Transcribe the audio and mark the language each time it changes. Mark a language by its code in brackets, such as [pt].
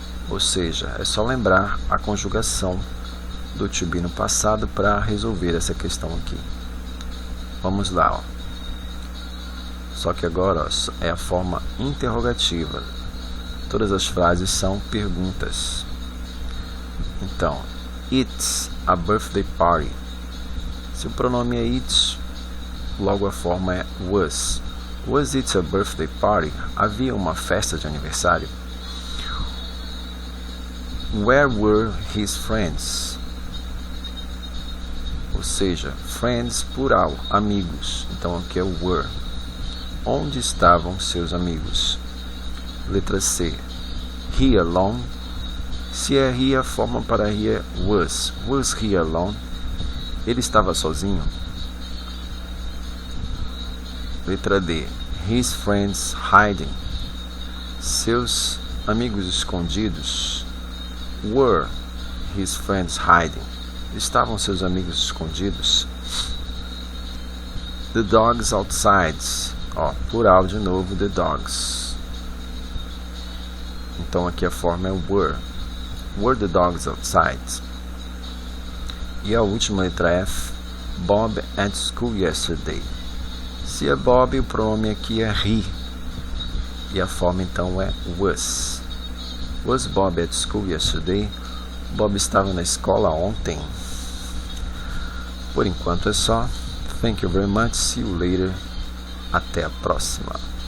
[pt] Ou seja, é só lembrar a conjugação do to be no passado para resolver essa questão aqui. Vamos lá, ó. Só que agora, ó, é a forma interrogativa. Todas as frases são perguntas. Então, [en] it's a birthday party. [pt] Se o pronome é it, logo a forma é was. [en] Was it a birthday party? [pt] Havia uma festa de aniversário? [en] Where were his friends? [pt] Ou seja, friends plural, amigos. Então aqui é o were. Onde estavam seus amigos? Letra C. [en] He alone? [pt] Se é he, a forma para he é was. [en] Was he alone? [pt] Ele estava sozinho? Letra D. [en] His friends hiding. [pt] Seus amigos escondidos. [en] Were his friends hiding? [pt] Estavam seus amigos escondidos? [en] The dogs outside. [pt] Ó, plural de novo, [en] the dogs. [pt] Então aqui a forma é were. [en] Were the dogs outside? [pt] E a última letra F. [en] Bob at school yesterday. [pt] Se é Bob, o pronome aqui é he. E a forma então é was. [en] Was Bob at school yesterday? [pt] Bob estava na escola ontem. Por enquanto é só. [en] Thank you very much. See you later. [pt] Até a próxima.